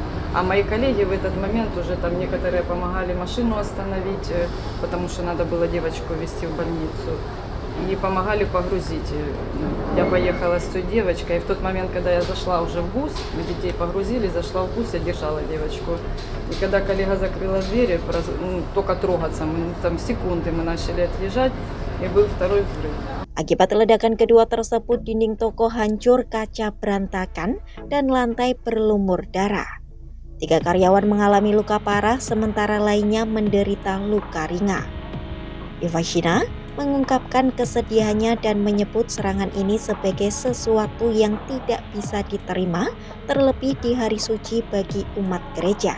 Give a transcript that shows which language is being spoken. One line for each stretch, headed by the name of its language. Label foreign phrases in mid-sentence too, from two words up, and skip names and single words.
Russian: А мои коллеги в этот момент уже там некоторые помогали машину остановить, потому что надо было девочку везти в больницу, и помогали погрузить. Я поехала с той девочкой, и в тот момент, когда я зашла уже в бус, мы детей погрузили, зашла в бус, я держала девочку. И когда коллега закрыла двери, только трогаться, там секунды мы начали отъезжать, и был второй взрыв.
Indonesian: Akibat ledakan kedua tersebut, dinding toko hancur, kaca berantakan, dan lantai berlumur darah. 3 karyawan mengalami luka parah, sementara lainnya menderita luka ringan. Ivashina mengungkapkan kesedihannya dan menyebut serangan ini sebagai sesuatu yang tidak bisa diterima, terlebih di hari suci bagi umat gereja.